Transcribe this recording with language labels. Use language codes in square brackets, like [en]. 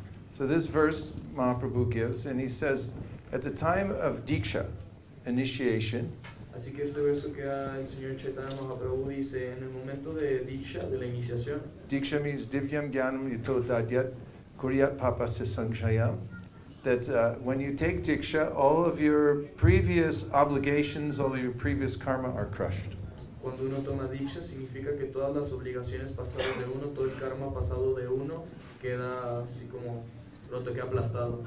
[en] So this verse Mahaprabhu gives, and he says, at the time of Diksha, initiation, [es] Así que este verso que el señor Chaitanya Mahaprabhu dice en el momento de Diksha, de la iniciación, [en] Diksha means [sa] Divyam Gyanam Yuto Dadyat Kuryat Papasya Sanshayam. [en] That when you take Diksha, all of your previous obligations, all of your previous karma are crushed. [es] cuando uno toma Diksha significa que todas las obligaciones pasadas de uno, todo el karma pasado de uno queda así como roto, queda aplastado.